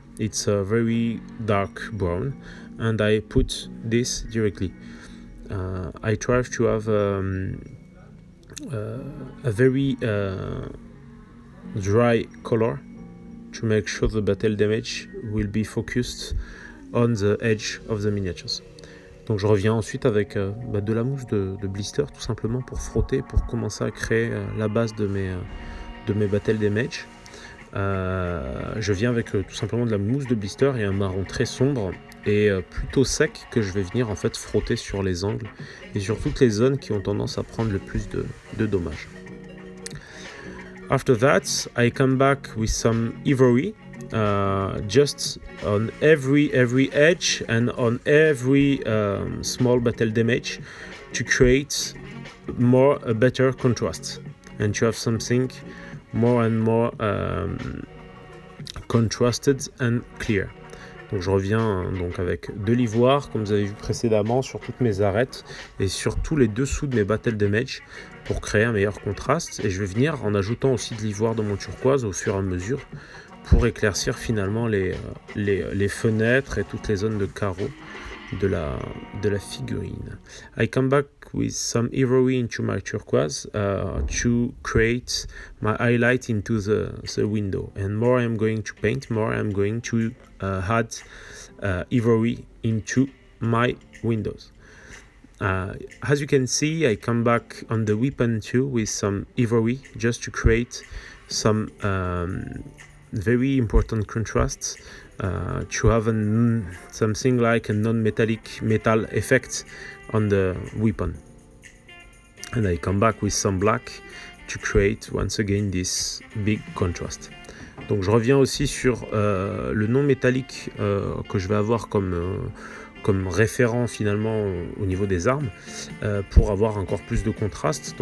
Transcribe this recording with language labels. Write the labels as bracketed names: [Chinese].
[English] It's a very dark brown and I put this directly. I try to have a very dry color to make sure the battle damage will be focused on the edge of the miniatures. [French] Donc je reviens ensuite avec de la mousse de blister tout simplement pour frotter, pour commencer à créer la base de mes battle damage. Je viens avec tout simplement de la mousse de blister et un marron très sombre et plutôt sec que je vais venir en fait frotter sur les angles et sur toutes les zones qui ont tendance à prendre le plus de dommages. [English] After that, I come back with some ivory, just on every edge and on every small battle damage to create a better contrast and to have something more and more contrasted and clear. [French] Donc je reviens donc avec de l'ivoire, comme vous avez vu précédemment, sur toutes mes arêtes et sur tous les dessous de mes battles damage pour créer un meilleur contraste. Et je vais venir en ajoutant aussi de l'ivoire dans mon turquoise au fur et à mesure pour éclaircir finalement les fenêtres et toutes les zones de carreaux de la figurine. [English] I come back with some ivory into my turquoise to create my highlight into the window. And more I'm going to paint, more I'm going to add ivory into my windows. As you can see, I come back on the weapon too with some ivory just to create some very important contrasts, to have something like a non-metallic metal effect on the weapon. And I come back with some black to create once again this big contrast. [French] Donc je reviens aussi sur le non métallique que je vais avoir comme référent finalement au niveau des armes pour avoir encore plus de contraste.